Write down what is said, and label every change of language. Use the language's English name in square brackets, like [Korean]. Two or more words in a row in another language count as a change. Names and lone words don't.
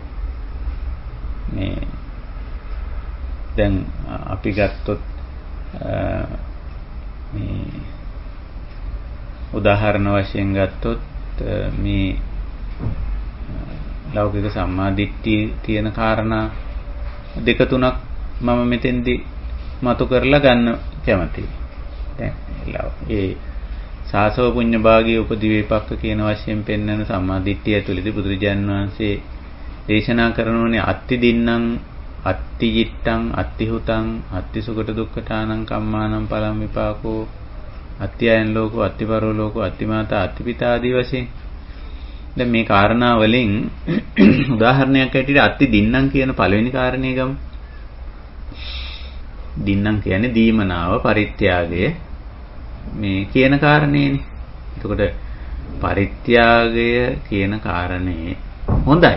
[Sinhala] මේ දැන් අපි ගත්තොත් මේ උදාහරණ වශයෙන් ගත්තොත් මේ ලෞකික සම්මාදිට්ඨිය තියෙන කාරණා දෙක තුනක් මම මෙතෙන්දී මතු කරලා ගන්න කැමතියි. දැන් ඒ [Pali] සාසව පුඤ්ඤ භාගී උපදී වේපක්ක [Sinhala] කියන වශයෙන් පෙන්වන සම්මාදිට්ඨිය ඇතුළතදී බුදුරජාණන් වහන්සේ දේශනා කරනෝනේ [Pali] අත්ති දින්නම් අත්ති ජිත්තං අත්ති හුතං අත්ති සුගත දුක්ඛතානං කම්මානං පලං විපාකෝ අත්ති අයන් ලෝකෝ අත්ති පරෝ ලෝකෝ අත්ති මාතා අත්ති පිතා [Sinhala] ආදී වශයෙන් දැන් මේ කාරණා වලින් උදාහරණයක් ඇටියට [Pali] අත්ති දින්නම් [Sinhala] කියන පළවෙනි කාරණේ ගමු. දින්නම් කියන්නේ දීමනාව පරිත්‍යාගය මේ කියන කාරණේනේ. එතකොට පරිත්‍යාගය කියන කාරණේ හොඳයි.